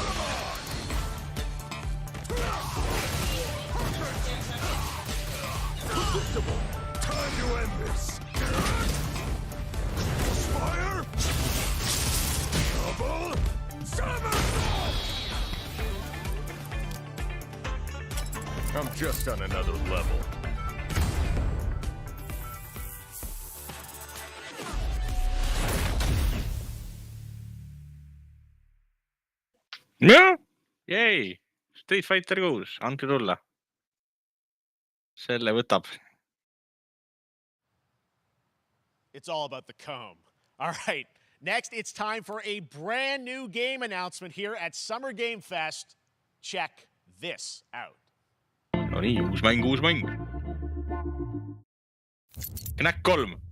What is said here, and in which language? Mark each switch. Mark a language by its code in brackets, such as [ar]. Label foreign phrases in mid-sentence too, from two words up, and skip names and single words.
[en] Predictable. Time to end this. Fire. Double. Summon. I'm just on another level. [et] Jah, jäi. Street Fighter 6, andke tulla. Selle võtab. [en] It's all about the comb. All right, next it's time for a brand new game announcement here at Summer Game Fest. Check this out. [et] No nii, uus mäng. Knack 3.